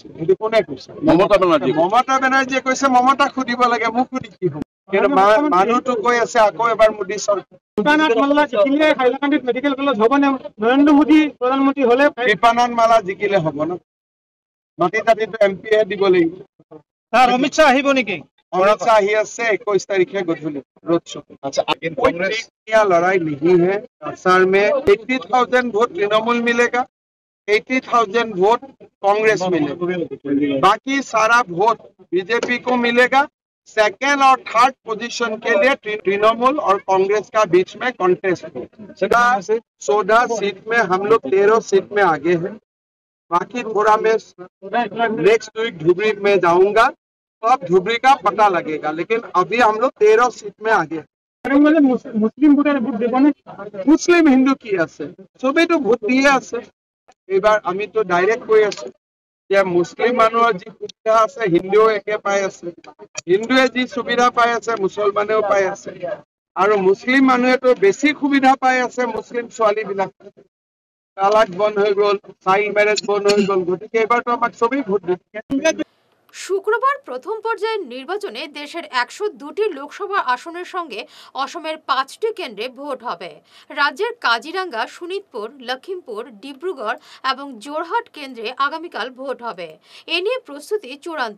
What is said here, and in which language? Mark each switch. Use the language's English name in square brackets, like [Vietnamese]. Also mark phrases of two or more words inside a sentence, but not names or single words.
[Assamese] সেইটো কোনে কৈছে? মমতা বেনাৰ্জীয়ে কৈছে। মমতাক সুধিব লাগে, মোক সুধি কি হ'ব? কিন্তু মানুহটো কৈ আছে আকৌ এবাৰ মোদী চৰকাৰ। মেডিকেল কলেজ হ'ব নে? নৰেন্দ্ৰ মোদী প্ৰধানমন্ত্ৰী হ'লে কৃপানন্দ মালা জিকিলে হ'ব ন? মাটি তাটিটো MP দিব লাগিব। অমিত শ্বাহ আহিব নেকি? অমিত शाह আহি আছে ২১ তাৰিখে গধূলি [English] road show. [Hindi] अच्छा, कांग्रेस लड़ाई नहीं है। असर में 80,000 वोट तृणमूल मिलेगा, 80,000 वोट कांग्रेस मिलेगा, बाकी सारा वोट बीजेपी को मिलेगा। सेकेंड और [English] third position [Hindi] के लिए तृणमूल और कांग्रेस का बीच में कॉन्टेस्ट हो। 14 सीट में हम लोग 13 सीट में आगे हैं। बाकी थोड़ा मैं [English] next week [Hindi] धुबरी में जाऊंगा, अब धुबरी का पता लगेगा, लेकिन अभी हम लोग 13 सीट में आगे। [Assamese] मुस्लिम हिंदू की আছে, সবেই তো ভোট দিয়ে আছে। এবার আমি তো ডাইরেক্ট কৈ আছো যে মুসলিম মানুহৰ যি সুবিধা আছে হিন্দুও একে পাই আছে, হিন্দুৱে যি সুবিধা পাই আছে মুছলমানেও পাই আছে, আৰু মুসলিম মানুহেতো বেছি সুবিধা পাই আছে। মুসলিম ছোৱালীবিলাক তালাক বন্ধ হৈ গ'ল, [English] child marriage [Assamese] বন্ধ হৈ গ'ল, গতিকে এবাৰতো আমাক সবেই ভোট দিয়ে। [Bangla] শুক্রবার প্রথম পর্যায়ের নির্বাচনে দেশের 102টি লোকসভা আসনের সঙ্গে অসমের 5টি কেন্দ্রে ভোট হবে। রাজ্যের কাজিরাঙ্গা, শোণিতপুর, লখিমপুর, ডিব্রুগড় এবং জোরহাট কেন্দ্রে আগামীকাল ভোট হবে। এ নিয়ে প্রস্তুতি চূড়ান্ত।